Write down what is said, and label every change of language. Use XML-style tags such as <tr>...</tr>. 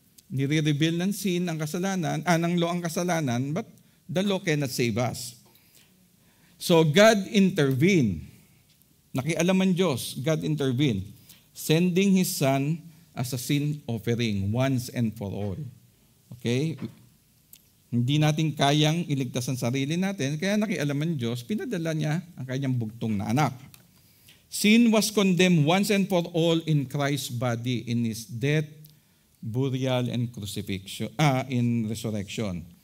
<en>Nire-reveal ng sin ang kasalanan, ng law ang kasalanan, but the law cannot save us. So God intervened.</en> <tl>Nakialaman Diyos,</tl> <en>God intervened, sending His Son as a sin offering once and for all. Okay?</en> <tl>Hindi natin kayang iligtas ang sarili natin, kaya nakialaman Diyos, pinadala niya ang kanyang bugtong na anak.</tl> <en>Sin was condemned once and for all in Christ's body in His death, burial, and crucifixion, in resurrection.</en>